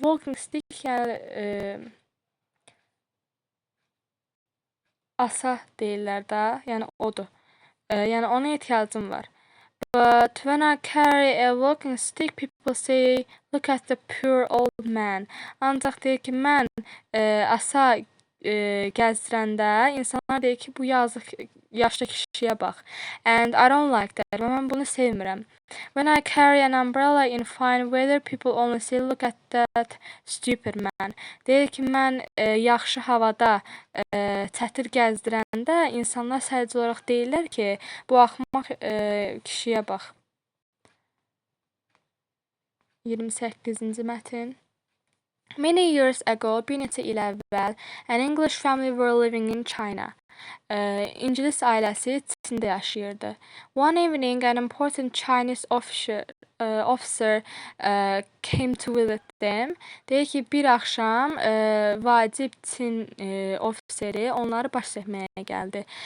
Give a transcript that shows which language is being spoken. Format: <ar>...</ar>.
<az>Walking stick yəni asa deyirlər də, yəni odur. Yəni ona ehtiyacım var.</az> <en>But when I carry a walking stick, people say, look at the poor old man.</en> <az>Ancaq deyir ki, mən asa gəzdirəndə insanlar deyir ki, bu yazıq yaşlı kişiyə bax.</az> <en>And I don't like that.</en> <az>Və mən bunu sevmirəm.</az> <en>When I carry an umbrella in fine weather, people only say, look at that stupid man.</en> <az>Deyir ki, mən yaxşı havada çətir gəzdirəndə insanlar sadəcə olaraq deyirlər ki, bu axmaq kişiyə bax. 28-ci mətn.</az> <en>Many years ago,</en> <az>bir neçə il əvvəl,</az> <en>an English family were living in China.</en> <az>İngilis ailəsi Çində yaşayırdı.</az> <en>One evening, an important Chinese officer came to visit them.</en> <az>Deyir ki, bir axşam vacib Çin ofiseri onları baş çəkməyə gəldi.</az>